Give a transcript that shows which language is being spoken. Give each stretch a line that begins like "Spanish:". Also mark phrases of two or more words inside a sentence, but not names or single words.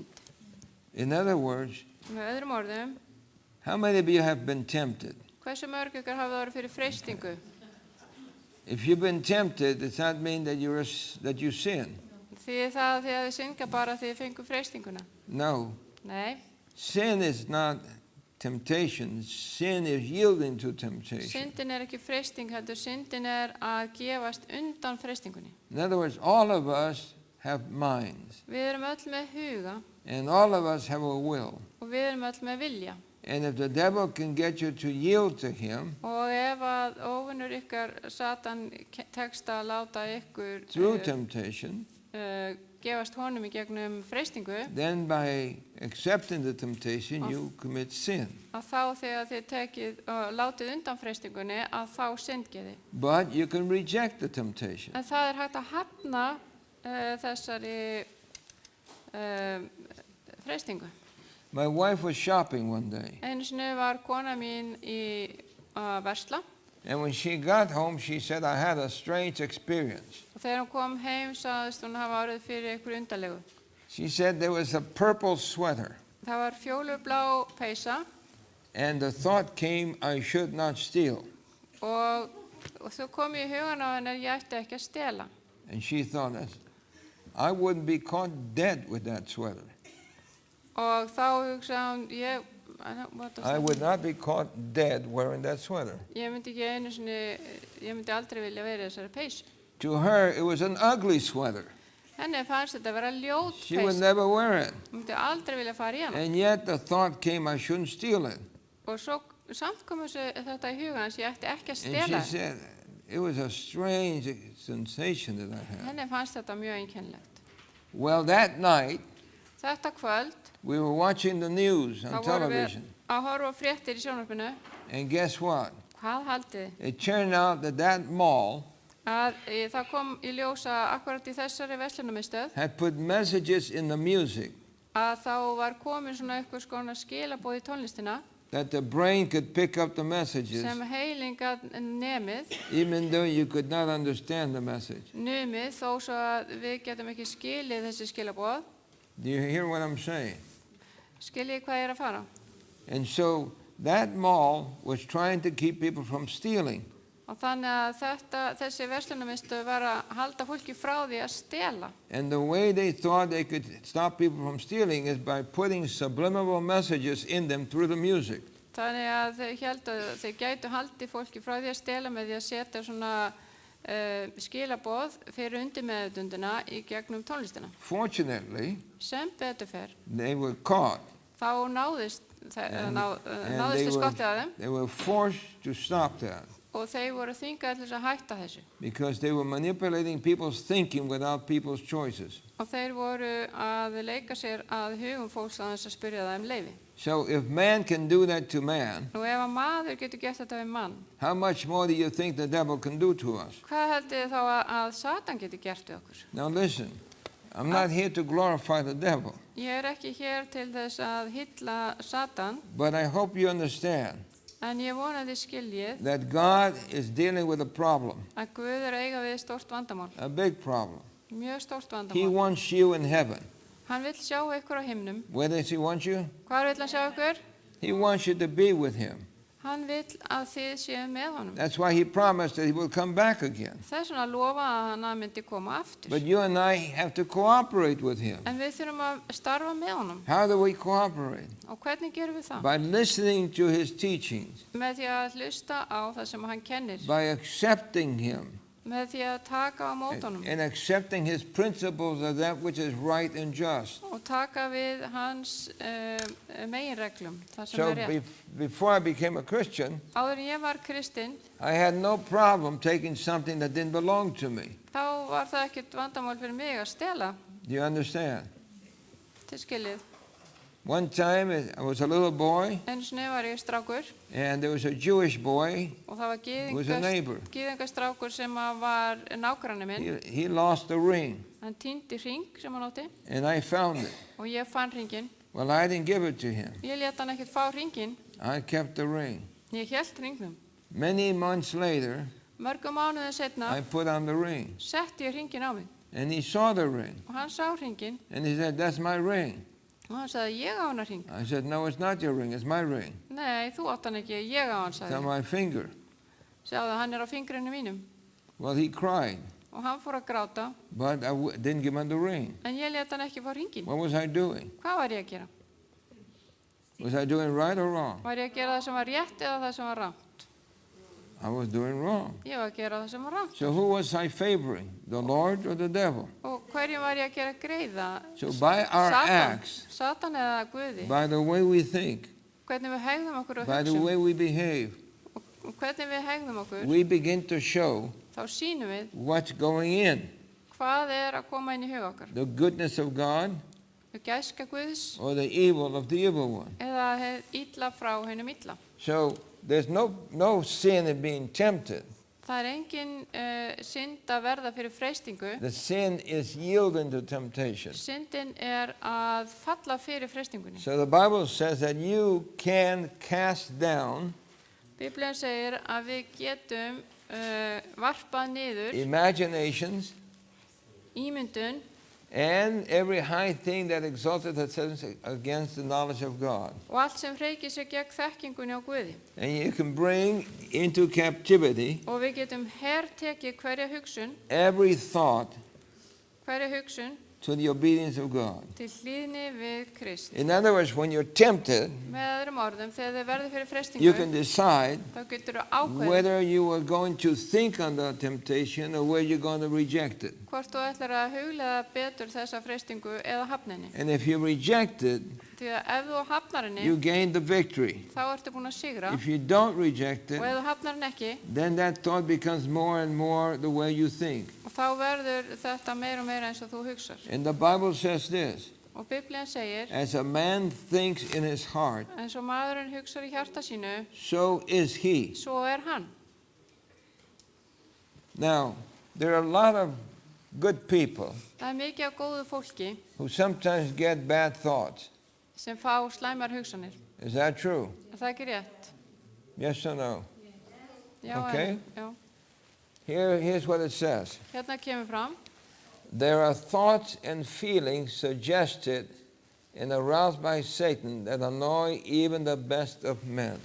English: In other words,
Icelandic: Með öðrum orðum,
English: how many of you have been tempted?
Icelandic: hversu mörg ykkur hafa orðið fyrir freistingu?
English: If you've been tempted, does that mean that you sin?
Icelandic: Því það því að þið synga bara því þið fengu freistinguna?
English: No.
Icelandic: Nei,
English: Sin is not temptation. Sin is yielding to temptation.
Icelandic: syndin er ekki freisting, heldur syndin er að gefast undan freistingunni.
English: In other words, all of us have minds,
Icelandic: Við erum öll með huga
English: and all of us have a will.
Icelandic: og við erum öll með vilja.
English: And if the devil can get you to yield to him
Icelandic: Og ef að óvinnur ykkar Satan tekst að láta ykkur
English: through temptation,
Icelandic: gefast honum í gegnum freistingu,
English: then by accepting the temptation, you commit sin.
Icelandic: að þá þegar þið tekið og látið undan freistingunni að þá syndgiði.
English: But you can reject the temptation.
Icelandic: En það er hægt að hafna þessari freistingu.
English: My wife was shopping one day,
Icelandic: Einu sinni var kona mín í versla
English: and when she got home, she said, I had a strange experience.
Icelandic: og þegar hún kom heim sagðist hún hafa orðið fyrir einhverju undarlegu.
English: She said there was a purple sweater,
Icelandic: Það var fjólublá peysa
English: and the thought came, I should not steal.
Icelandic: og þú kom í hugan á henni að ég ætti ekki að stela.
English: And she thought, I wouldn't be caught dead with that sweater.
Icelandic: Og þá hugsaði hún,
English: I would not be caught dead wearing that sweater.
Icelandic: ég myndi ekki einu sinni, ég myndi aldrei vilja vera í þessari peysu.
English: To her, it was an ugly sweater.
Icelandic: Henni fannst þetta að vera ljót
English: She would
Icelandic: peysa.
English: never wear it.
Icelandic: Hún myndi aldrei vilja fara í hana.
English: And yet the thought came, I shouldn't steal it.
Icelandic: Og svo samt kom þetta í hugan hans, ég ætti ekki að
English: And
Icelandic: stela.
English: she said, it was a strange sensation that I had.
Icelandic: Henni fannst þetta mjög einkennilegt.
English: Well, that night,
Icelandic: Þetta kvöld,
English: we were watching the news
Icelandic: þá
English: on
Icelandic: vorum við
English: television.
Icelandic: að horfa á fréttir í sjónvarpinu.
English: And guess what?
Icelandic: Hvað haldið þið?
English: It turned out that that mall
Icelandic: það kom í ljós að akkurat í þessari verslunarmiðstöð
English: had put messages in the music
Icelandic: að þá var komin svona eitthvað skona skilaboð í tónlistina
English: that the brain could pick up the messages
Icelandic: sem heilin gat nemið
English: even though you could not understand the message.
Icelandic: numið þó svo að við getum ekki skilið þessi skilaboð.
English: Do you hear what I'm saying?
Icelandic: Skiljið hvað ég er að fara?
English: And so that mall was trying to keep people from stealing.
Icelandic: Og þannig að þessi verslunarmiðstöð var að halda fólki frá því að stela.
English: And the way they thought they could stop people from stealing is by putting subliminal messages in them through the music.
Icelandic: Þannig að þau héldu að þau gætu haldið fólki frá því að stela með því að setja svona skilaboð fyrir undirmeðvitundina í gegnum tónlistina.
English: Fortunately,
Icelandic: Sem betur fer,
English: they were caught.
Icelandic: þá náðist þau skottið að þeim
English: They were forced to stop that
Icelandic: og þeir voru þvingaðir til þess að hætta þessu.
English: because they were manipulating people's thinking without people's choices.
Icelandic: Og þeir voru að leika sér að hugum fólks að þess að spyrja það leyfi.
English: So if man can do that to man,
Icelandic: Nú ef að maður getur gert þetta við mann,
English: how much more do you think the devil can do to us?
Icelandic: hvað heldið þið þá að Satan getur gert við okkur?
English: Now listen, I'm not here to glorify the devil,
Icelandic: Ég er ekki hér til þess að hylla Satan,
English: but I hope you understand
Icelandic: en ég vona þið skiljið
English: that God is dealing with a problem,
Icelandic: að Guð er að eiga við stórt vandamál,
English: a big problem.
Icelandic: mjög stórt
English: He
Icelandic: vandamál.
English: wants you in heaven.
Icelandic: Hann vill sjá ykkur á himnum.
English: Where does he want you?
Icelandic: Hvar vill hann sjá ykkur?
English: He wants you to be with him.
Icelandic: Hann vill að þið séu með honum.
English: That's why he promised that he will come back again.
Icelandic: Þess vegna lofa að hann myndi koma aftur.
English: But you and I have to cooperate with him.
Icelandic: En við þurfum að starfa með honum.
English: How do we cooperate?
Icelandic: Og hvernig gerum við það?
English: By listening to his teachings,
Icelandic: Með því að hlusta á það sem hann kennir.
English: by accepting him,
Icelandic: Með því að taka á mót honum.
English: and accepting his principles of that which is right and just.
Icelandic: Og taka við hans meginreglum, það sem
English: So
Icelandic: er rétt.
English: before I became a Christian,
Icelandic: Áður en ég var kristinn,
English: I had no problem taking something that didn't belong to me.
Icelandic: þá var það ekkert vandamál fyrir mig að stela,
English: Do you understand?
Icelandic: til skiljið.
English: One time I was a little boy,
Icelandic: Einu sinni var ég strákur
English: and there was a Jewish boy
Icelandic: og það var
English: who was a neighbor.
Icelandic: gyðingastrákur sem að var nágranni minn.
English: He lost a ring,
Icelandic: Hann týndi hring sem hann átti
English: and I found it.
Icelandic: og ég fann hringinn.
English: Well, I didn't give it to him.
Icelandic: Ég lét hann ekkert fá hringinn,
English: I kept the ring.
Icelandic: ég hélt hringnum.
English: Many months later,
Icelandic: Mörgum mánuðum
English: I
Icelandic: seinna
English: put on the ring,
Icelandic: setti ég hringinn á mig
English: and he saw the ring,
Icelandic: og hann sá hringinn
English: and he said, "That's my ring."
Icelandic: og hann sagði ég á hann hring.
English: I said, "No, it's not your ring, it's my ring.
Icelandic: Nei, þú átt hann ekki, ég á hann,
English: It's on
Icelandic: sagði.
English: my finger."
Icelandic: Sjáðu, hann er á fingrinu mínum
English: Well, he cried,
Icelandic: og hann fór að gráta
English: but I didn't give him the ring.
Icelandic: en ég lét hann ekki fá hringinn.
English: What was I doing?
Icelandic: Hvað var ég að gera?
English: Was I doing right or wrong?
Icelandic: Var ég að gera það sem var rétt eða það sem var rangt?
English: I was doing wrong.
Icelandic: Ég var að gera það sem var rangt.
English: So who was I favoring, the Lord or the devil?
Icelandic: Og hverjum var ég að gera greiða?
English: So by our
Icelandic: Satan,
English: acts,
Icelandic: Satan eða Guði?
English: by the way we think,
Icelandic: Hvernig við hegðum okkur og
English: by the
Icelandic: hugsum
English: way we behave,
Icelandic: og hvernig við hegðum okkur,
English: we begin to show
Icelandic: þá sýnum við
English: what's going in,
Icelandic: hvað er að koma inn í hug okkar.
English: the goodness of God
Icelandic: Gæska Guðs
English: or the evil of the evil one.
Icelandic: eða hið illa frá hennum illa.
English: So there's no sin in being tempted.
Icelandic: Það er engin synd að verða fyrir freistingu.
English: The sin is yielding to temptation.
Icelandic: Syndin er að falla fyrir freistingunni.
English: So the Bible says that you can cast down
Icelandic: Biblían segir að við getum varpað niður
English: imaginations
Icelandic: ímyndun
English: and every high thing that exalteth itself against the knowledge of God.
Icelandic: og allt sem hreykir sig gegn þekkingunni á Guði.
English: And you can bring into captivity
Icelandic: Og við getum hertekið hverja hugsun
English: to the obedience of God.
Icelandic: til hlýðni við Krist.
English: In other words, when you're tempted,
Icelandic: Með öðrum orðum, þegar þið verður fyrir
English: you
Icelandic: freistingu,
English: can decide
Icelandic: þá getur þú ákveðið
English: whether you are going to think on the temptation or whether you're going to reject it.
Icelandic: hvort þú ætlar að hugleiða betur þessa freistingu eða hafna henni.
English: And if you reject it,
Icelandic: Því að ef þú hafnar henni,
English: you gain the victory.
Icelandic: þá ertu búin að sigra.
English: If you don't reject
Icelandic: Og
English: it,
Icelandic: ef þú hafnar henni ekki,
English: then that thought becomes more and more the way you think.
Icelandic: og þá verður þetta meira og meira eins og þú hugsar.
English: And the Bible says this,
Icelandic: Og Biblían segir,
English: as a man thinks in his heart,
Icelandic: eins og maðurinn hugsar í hjarta sínu,
English: so is he.
Icelandic: svo er hann.
English: Now, There are a lot of good people
Icelandic: Það mikið af góðu fólki
English: who sometimes get bad thoughts.
Icelandic: sem fá slæmar hugsanir.
English: Is that true?
Icelandic: Er það ekki rétt?
English: Yes or no?
Icelandic: Já,
English: Okay.
Icelandic: já.
English: Here's what it says.
Icelandic: Hérna kemur fram.
English: There are thoughts and feelings suggested and aroused by Satan that annoy even the best of men.